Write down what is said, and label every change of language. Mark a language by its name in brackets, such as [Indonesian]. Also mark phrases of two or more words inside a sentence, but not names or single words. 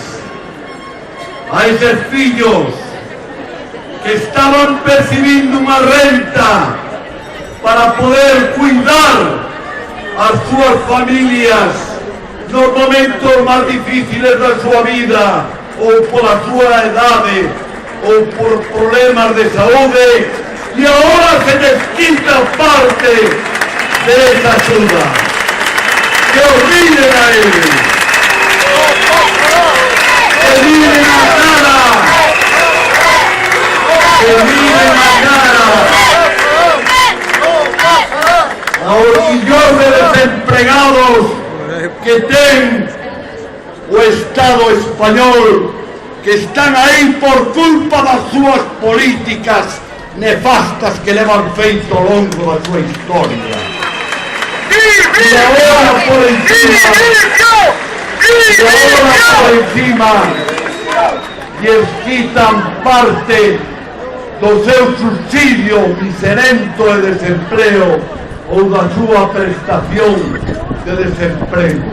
[Galician] a eses fillos que estaban percibindo unha renta para poder cuidar as súas familias nos momentos máis difíciles da súa vida, ou pola súa edade, ou por problemas de saúde, [Spanish] y ahora se les quita parte de esa ayuda. Que olviden a ellos. Que miren a cara. Que miren a cara. A los millones [Galician] de desempregados que ten o Estado español, que están aí por culpa das súas políticas nefastas que levan feito ao longo da súa historia. [Spanish] Y ahora por encima [Galician] lles quitan parte do seu subsidio miserento de desempleo ou da súa prestación de desemprego.